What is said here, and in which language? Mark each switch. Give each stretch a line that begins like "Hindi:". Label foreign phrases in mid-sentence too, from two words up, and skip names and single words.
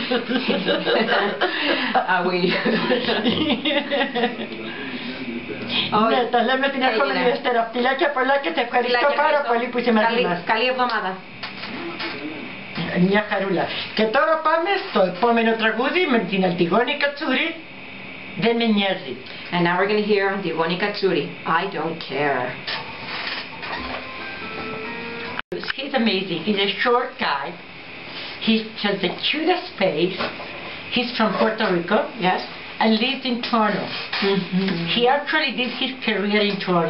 Greek: Ναι, τα λέμε την επόμενη Δευτέρα. Φιλάκια πολλά και σε ευχαριστώ πάρα πολύ που είσαι μαζί μας. Καλή εβδομάδα. Μια χαρούλα. Και τώρα πάμε στο επόμενο τραγούδι με την Αντιγόνη Κατσούρη. Δεν με νοιάζει.
English: And now we're going to hear Antigone Katsuri, I Don't Care. He's amazing. He's a short guy. He has the cutest face. He's from Puerto Rico. Yes. And lives in Toronto. He actually did his career in Toronto.